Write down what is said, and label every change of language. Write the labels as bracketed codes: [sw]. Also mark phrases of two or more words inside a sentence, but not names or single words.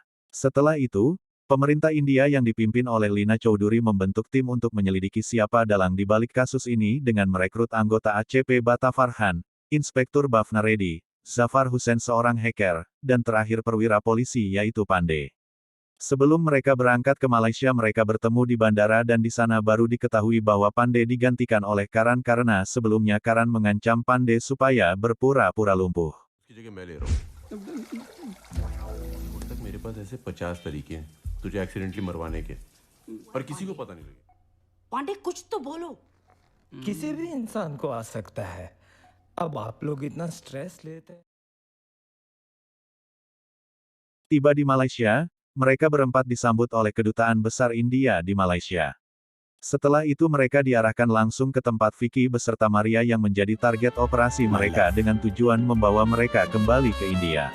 [id] Setelah itu, pemerintah India yang dipimpin oleh Lina Chowdhury membentuk tim untuk menyelidiki siapa dalang di balik kasus ini dengan merekrut anggota ACP Bata Farhan, Inspektur Bhavna Reddy, Zafar Hussain seorang hacker, dan terakhir perwira polisi yaitu Pandey. Sebelum mereka berangkat ke Malaysia, mereka bertemu di bandara dan di sana baru diketahui bahwa Pandey digantikan oleh Karan karena sebelumnya Karan mengancam Pandey supaya berpura-pura lumpuh. [hi] इसकी जगह मैं ले रहा हूँ। अब तक मेरे पास ऐसे 50 तरीके हैं तुझे एक्सीडेंटली मरवाने के, पर किसी को पता नहीं लगे। पांडे कुछ तो बोलो। किसी भी इंसान को आ सकता है। अब आप लोग इतना स्ट्रेस लेते हैं। [id] Tiba di Malaysia, mereka berempat disambut oleh Kedutaan Besar India di Malaysia. Setelah itu mereka diarahkan langsung ke tempat Vicky beserta Maria yang menjadi target operasi mereka dengan tujuan membawa mereka kembali ke India.